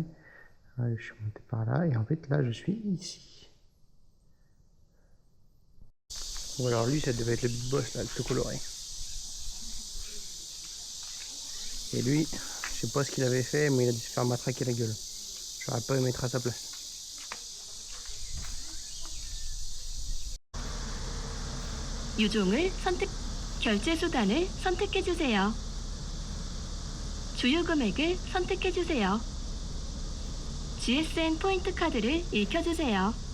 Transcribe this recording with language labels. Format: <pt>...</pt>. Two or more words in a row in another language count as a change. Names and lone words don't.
<fr>Je suis monté par là. Et en fait, là, je suis ici. Ou alors lui, ça devait être le big boss, là, le plus coloré. Et lui, je sais pas ce qu'il avait fait, mais il a dû se faire matraquer la gueule. J'aurais pas aimé être à sa place.</fr> <ko>유종을 선택, 결제 수단을 선택해 주세요. 주유 금액을 선택해 주세요. GSN 포인트 카드를 읽혀 주세요.</ko>